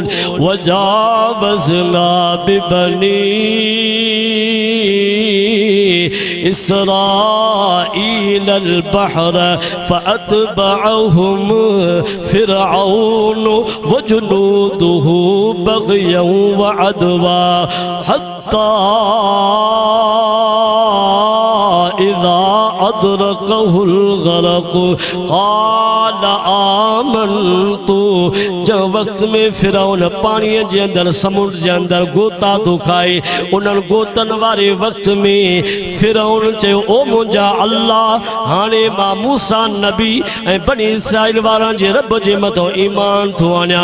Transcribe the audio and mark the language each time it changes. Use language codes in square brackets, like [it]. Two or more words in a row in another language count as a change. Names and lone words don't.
[ar] وجاوزنا ببني إسرائيل البحر فأتبعهم فرعون وجنوده بغيا وعدوا حتى إذا أدركه الغرق قال آمنت. [sd] जंहिं वक़्त में फ़िरऔन पाणीअ जे अंदरि समुंड जे अंदरि गोता थो खाए, उन्हनि गोतनि वारे वक़्त में फ़िरऔन चयो, ओ मुंहिंजा अल्लाह, हाणे मां मूसा नबी ऐं बनी इसराइल वारनि जे रब जे मथां ईमान थो आणियां।